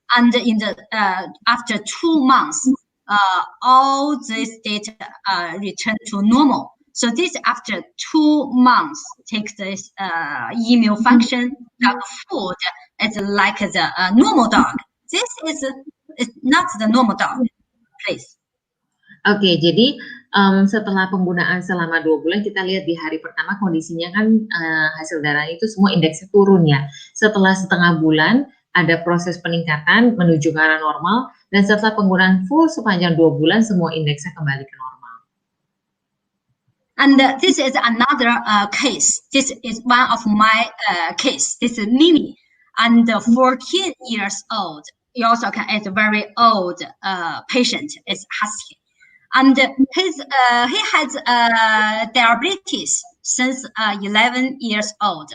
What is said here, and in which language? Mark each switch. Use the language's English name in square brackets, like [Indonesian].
[English] And in the after 2 months, all this data return to normal. So this after 2 months, take this immune function dog food. It's like the normal dog. This is not the normal dog, please. [Indonesian] Oke, jadi setelah penggunaan selama 2 bulan, kita lihat di hari pertama kondisinya kan hasil darahnya itu semua indeksnya turun ya. Setelah setengah bulan, ada proses peningkatan menuju ke arah normal, dan setelah penggunaan full sepanjang 2 bulan, semua indeksnya kembali ke normal. [English] And this is another case. This is one of my case. This is Mimi, and 14 years old. He also is a very old patient. It's husky, and he has diabetes since 11 years old.